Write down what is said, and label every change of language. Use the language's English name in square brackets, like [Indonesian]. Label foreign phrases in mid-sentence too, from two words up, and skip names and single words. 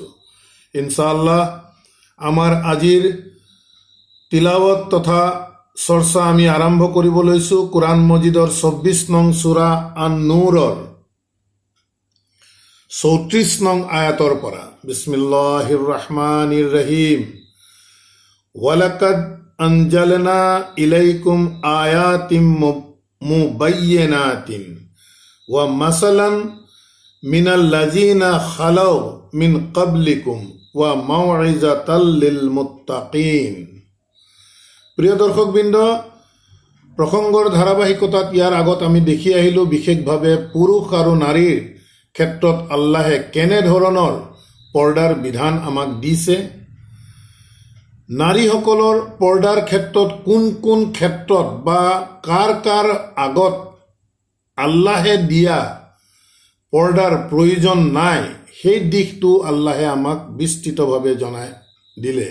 [Assamese] ইনশাআল্লাহ আমাৰ আজিৰ তিলাৱত তথা চৰ্চা আমি আৰম্ভ কৰিব লৈছোঁ কোৰআন মজিদৰ 24 নং সূৰা আন-নূৰৰ 34 নং আয়াতৰ পৰা। [Arabic] بسم الله الرحمن الرحيم. ولقد أنزلنا إليكم آيات مبينات ومثلا من الذين خلوا من قبلكم وموعظة للمتقين. [Assamese] প্ৰিয় দৰ্শকবৃন্দ, প্ৰসংগৰ ধাৰাবাহিকতাত ইয়াৰ আগত আমি দেখি আহিলোঁ বিশেষভাৱে পুৰুষ আৰু নাৰীৰ ক্ষেত্ৰত আল্লাহে কেনেধৰণৰ পৰ্দাৰ বিধান আমাক দিছে, নাৰীসকলৰ পৰ্দাৰ ক্ষেত্ৰত কোন কোন ক্ষেত্ৰত বা কাৰ কাৰ আগত আল্লাহে দিয়া পৰ্দাৰ প্ৰয়োজন নাই, সেই দিশটো আল্লাহে আমাক বিস্তৃতভাৱে জনাই দিলে।